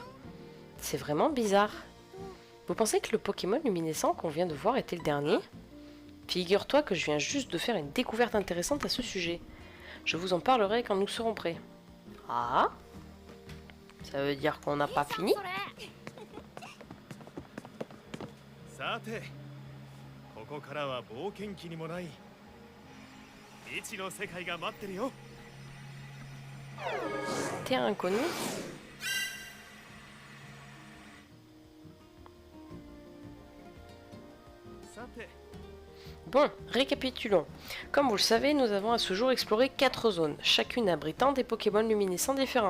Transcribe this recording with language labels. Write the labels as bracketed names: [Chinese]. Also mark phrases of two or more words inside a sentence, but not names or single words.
[French] C'est vraiment bizarre. Vous pensez que le Pokémon luminescent qu'on vient de voir était le dernier? Figure-toi que je viens juste de faire une découverte intéressante à ce sujet. Je vous en parlerai quand nous serons prêts. Ah? Ça veut dire qu'on n'a pas fini? [Japanese] さて、ここからは冒険記にもない未知の世界が待ってるよ。 [French] Terre inconnue? Bon, récapitulons. Comme vous le savez, nous avons à ce jour exploré 4 zones, chacune abritant des Pokémon luminescents différents.